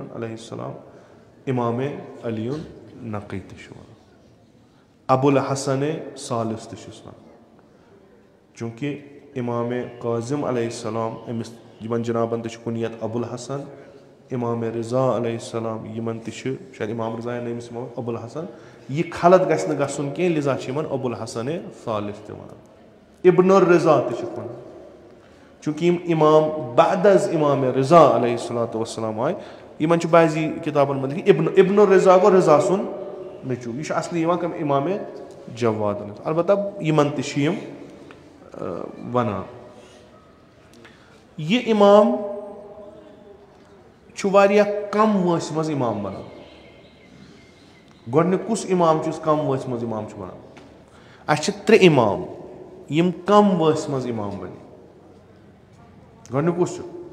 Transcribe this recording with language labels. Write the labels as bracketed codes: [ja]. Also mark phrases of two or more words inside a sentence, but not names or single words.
[ar] علیہ السلام [ks] امامِ علی نقی تہِ چھِ ونان ابوالحسنِ ثالِث تہِ چھِس ونان چوٗنٛکہِ امامِ قاظِم [ar] علیہ السلام [ks] أمِس یِمن جنابن تہِ چھُ کُنیت ابوالحسن امامِ رضا [ar] علیہ السلام [ks] یِمن تہِ چھِ شاید امام رضا یا نٔیمِس امام ابوالحسن یہِ خلط گژھِ نہٕ گژھُن کینٛہہ لِذا چھِ یِمن ابوالحسنِ ثالِث تہِ ونان ابن الرضا تہِ چھِکھ ونان چوٗنٛکہِ یِم امام بعد از امامِ رضا [ar] علیہ الصلاتُ وسلام [ks] آے یِمن چھُ بعضی کِتابن منٛز لیکھِتھ ابن الرضا گوٚو رضا سُنٛد نیٚچوٗ یہِ چھُ اصلی یِوان کَم امامِ جواد البتہ یِمن تہِ چھِ یِم ونان یہِ امام چھُ واریاہ کم وٲنٛسہِ منٛز امام بنان گۄڈٕنیُک کُس امام چھُ یُس کم وٲنٛسہِ منٛز امام چھُ بنان اسہِ چھِ 3 امام یِم کم وٲنٛسہِ منٛز امام بنے گۄڈٕنیُک کُس چھُ